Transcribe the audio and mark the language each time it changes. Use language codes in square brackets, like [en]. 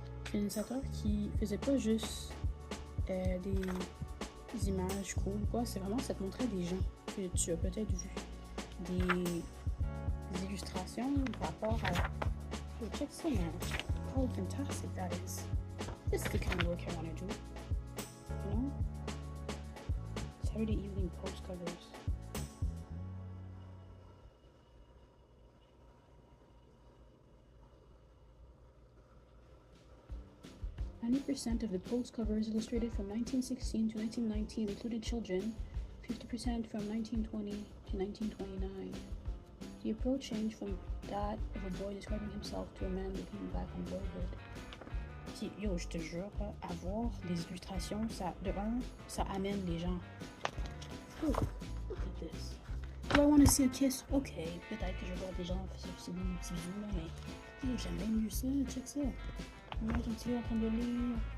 [fr] C'est un illustrateur qui faisait pas juste des images cool, quoi. C'est vraiment, ça te montrait des gens que tu as peut-être vu, des illustrations par rapport à. [en] Oh, check ça, man. Oh, fantastic that is. This is the kind of work I want to do. You know? Saturday evening post covers. % of the post covers illustrated from 1916 to 1919 included children, 50% from 1920 to 1929. The approach changed from that of a boy describing himself to a man looking back on boyhood. [fr] Puis, yo, je te jure, avoir des illustrations, ça, de un, ça amène les gens. [en] Oh, look at this. Do I want to see a kiss? [fr] Ok, peut-être que je vais voir des gens faire des petits bisous, là, mais j'aime bien mieux ça, check ça. Moi, j'ai un petit livre en train de lire.